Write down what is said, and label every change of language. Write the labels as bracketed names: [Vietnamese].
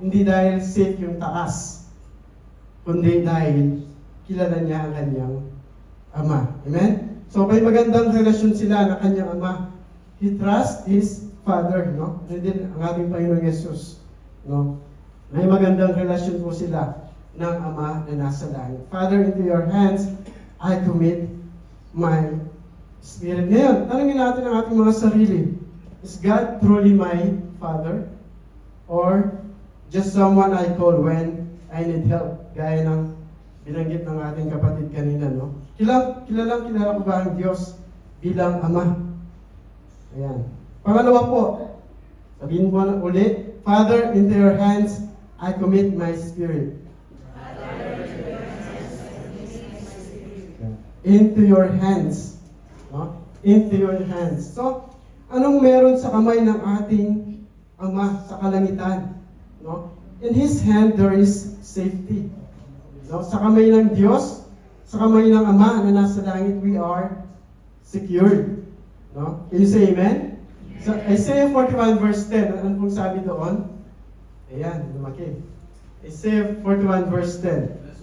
[Filipino] Hindi dahil safe yung taas, kundi dahil kilala niya ang kanyang Ama. Amen? So, may magandang relasyon sila ng kanyang Ama. [English] He trusts his Father, no? And din [Filipino] ang ating Panginoon Jesus, no? May magandang relasyon po sila ng Ama na nasa langit. [English] Father, into your hands, I commit my spirit. [Filipino] Ngayon, tanungin natin ang ating mga sarili. [English] Is God truly my Father? Or just someone I call when I need help? [Filipino] Gaya ng binanggit ng ating kapatid kanina, no? Kilala ko ba ang Diyos bilang Ama? Ayan. Pangalawa po, sabihin po na ulit, [English] Father, into your hands, I commit my spirit. Into your hands. No? Into your hands. [Filipino] So, anong meron sa kamay ng ating Ama sa kalangitan? No? [English] In His hand, there is safety. No? [Filipino] Sa kamay ng Diyos, sa kamay ng Ama na nasa langit, [English] we are secured. No? Can you say amen? So, Isaiah 41 verse 10, [Filipino] ano pong sabi doon? Ayan, lumaki. [English] Isaiah 41 verse 10.